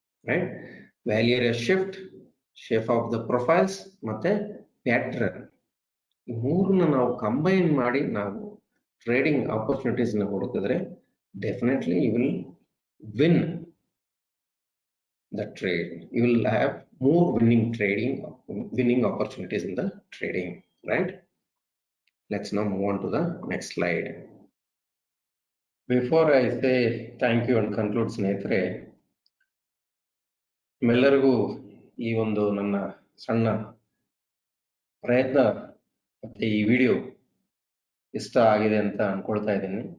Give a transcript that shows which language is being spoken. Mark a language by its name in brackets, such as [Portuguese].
[Kannada] Right, value area shift, shape of the profiles ಮತ್ತೆ pattern, ಈ ಮೂರನ್ನ ನಾವು ಕಂಬೈನ್ ಮಾಡಿ ನಾವು ಟ್ರೇಡಿಂಗ್ ಆಪರ್ಚುನಿಟೀಸ್ ನ ಹುಡುಕಿದ್ರೆ [English] Definitely you will win the trade. You will have more winning opportunities in the trading. Right, let's now move on to the next slide. Before I say thank you and conclude [Kannada] ಸ್ನೇಹಿತರೆ, ನಿಮ್ಮೆಲ್ಲರಿಗೂ ಈ ಒಂದು ನನ್ನ ಸಣ್ಣ ಪ್ರಯತ್ನ ಮತ್ತೆ ಈ video ಇಷ್ಟ ಆಗಿದೆ ಅಂತ ಅನ್ಕೊಳ್ತಾ ಇದ್ದೀನಿ.